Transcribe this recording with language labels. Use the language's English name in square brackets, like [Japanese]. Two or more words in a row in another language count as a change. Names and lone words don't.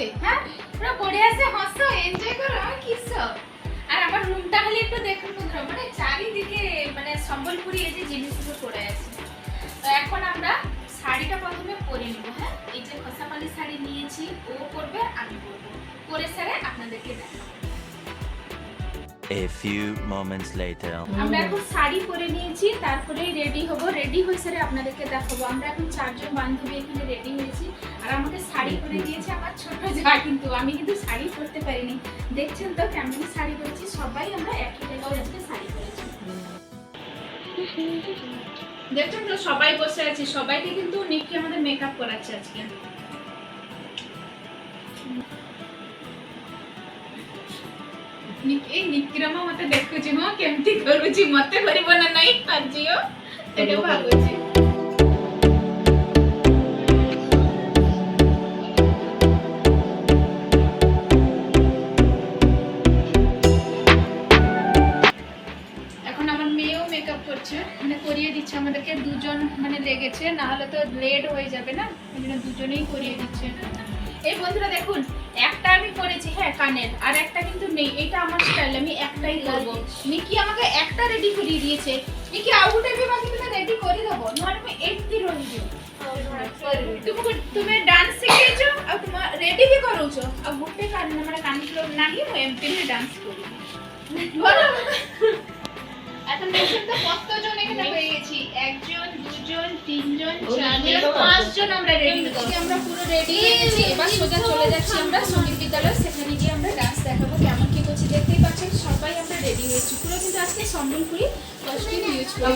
[Bangla] হ্যাঁ পুরো পড়ে আছে, হাসো এনজয় করো, আর কিসব। আর আমার রুমটা খালি একটু দেখুন বন্ধুরা, মানে চারিদিকে মানে সম্বলপুরি এই যে জিনিসগুলো পড়ে আছে। তো এখন আমরা শাড়িটা প্রথমে পরে নেব। হ্যাঁ এই যে খসাপালি শাড়ি নিয়েছি, ও পরবে আমি পরবো, পরে সেরে আপনাদেরকে দেখাবো। [English] A few moments later. [Bangla] আমরা এখন শাড়ি পরে নিয়েছি, তারপরে রেডি হব। রেডি হয়ে সেরে আপনাদেরকে দেখাবো। আমরা এখন 4 জন বান্ধবী এখানে রেডি হয়েছি, আর আমাকে শাড়ি পরে দিয়েছে আমার ছোট যা, কিন্তু আমি কিন্তু শাড়ি পরতে পারিনি। দেখছেন তো কেমন শাড়ি পরেছি, সবাই আমরা একই জায়গায় আজকে শাড়ি পরেছি। দেখছেন তো সবাই বসে আছি, সবাইকে কিন্তু নিকি আমাদের মেকআপ করাচ্ছে আজকে। [Odia] ଏଇ ନିକିରମ ମତେ ଦେଖୁଛି, ହଁ କେମିତି କରୁଛି, ମତେ କରିବ ନା ନାହିଁ ପାଜିଓ ସେଟା ଭାବୁଛି। [Bangla] এখন আমার মেয়েও মেকআপ করছে, মানে করিয়ে দিচ্ছে আমাদেরকে। দুজন মানে লেগেছে, না হলে তো লেট হয়ে যাবে না, এই জন্য দুজনেই করিয়ে দিচ্ছে। এই বন্ধুরা দেখুন একটা আমি করেছি হ্যাঁ কানের, আর একটা কিন্তু নেই, এটা আমার স্টাইল, আমি একটাই করব। নিকি আমাকে একটা রেডি করিয়ে দিয়েছে। [Odia] নিকি ଆଉ ଗୋଟେ ବି ବାକି ତୁମେ ରେଡି କରିଦବ, ନହେଲେ ମୁଁ ଏଠି ରହିଯିବ। ତୁମେ ଡାନ୍ସ ଶିଖେଇଛ ଆଉ ତୁମେ ରେଡି ବି କରଉଛ, ଆଉ ଗୋଟେ ମାନେ କାନଫ୍ଲୋର ନାହିଁ, ମୁଁ ଏମିତି ହିଁ ଡାନ୍ସ କରିବି। [Bangla] এখন দেখছেন তো কতজন এখানে হয়ে গেছি, 1 জন 2 জন 3 জন 4 জন 5 জন আমরা রেডি হয়েছি। আমরা পুরো রেডি হয়ে গেছি, এবার সোজা চলে যাচ্ছি আমরা সঙ্গীত বিদ্যালয়, সেখানে গিয়ে আমরা ডান্স দেখাবো কেমন কি করছি। দেখতেই পাচ্ছেন সবাই আমরা রেডি হয়েছি, পুরো কিন্তু আজকে সম্বলপুরি কস্টিউম ইউজ করেছি।